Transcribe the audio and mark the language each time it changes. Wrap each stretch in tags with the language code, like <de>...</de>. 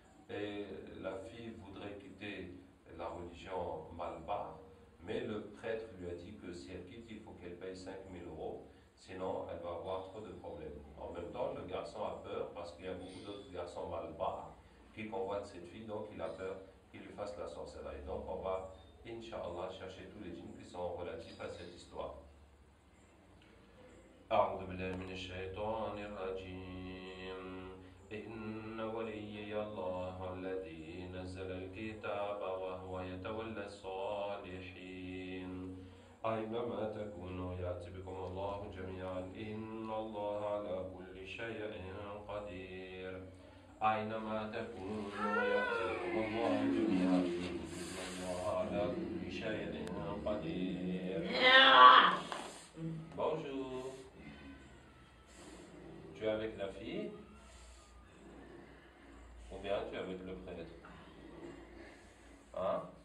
<fr>Et la fille voudrait quitter la religion malbar, mais le prêtre lui a dit que si elle quitte, il faut qu'elle paye 5 000 euros, sinon elle va avoir trop de problèmes. En même temps, le garçon a peur parce qu'il y a beaucoup d'autres garçons malbar qui convoitent cette fille, donc il a peur qu'il lui fasse la sorcellerie. Donc on va, Inch'Allah, chercher tous les djinns qui sont relatifs à cette histoire.</fr> <ar>أعوذ بالله من الشيطان الرجيم إن وليي الله الذي نزل الكتاب وهو يتولى الصالحين أينما تكونوا يأتي بكم الله جميعا إن الله على كل شيء قدير أينما تكونوا يأتي بكم الله جميعا إن الله على كل شيء قدير.</ar> <fr>Bonjour. Tu es avec la fille ou bien tu es avec le prêtre? Hein?</fr>